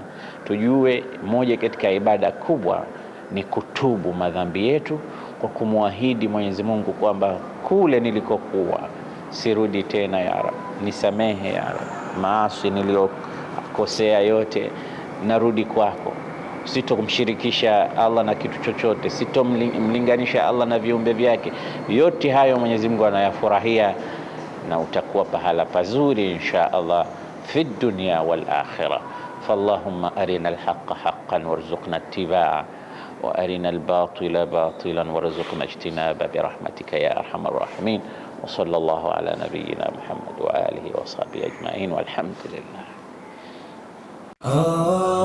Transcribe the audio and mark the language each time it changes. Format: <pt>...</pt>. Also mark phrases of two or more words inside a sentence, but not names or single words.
<sw>Tujue moja katika ibada kubwa ni kutubu madhambi yetu kwa kumwahidi Mwenyezi Mungu kwamba kule nilikokuwa sirudi tena</sw> <ar>يا رب,</ar> <sw>nisamehe</sw> <ar>يا رب,</ar> <sw>maasi niliyokosea yote narudi kwako. Sitomshirikisha Allah na kitu chochote, sitomlinganisha Allah na viumbe vyake. Yote hayo Mwenyezi Mungu anayafurahia, na utakuwa pahala pazuri</sw> <ar>إن شاء الله في الدنيا والآخرة. فاللهم أرنا الحق حقا وارزقنا اتباعه وأرنا الباطل باطلا وارزقنا اجتنابه برحمتك يا أرحم الراحمين. وصلى الله على نبينا محمد وآله وصحبه أجمعين والحمد لله.</ar>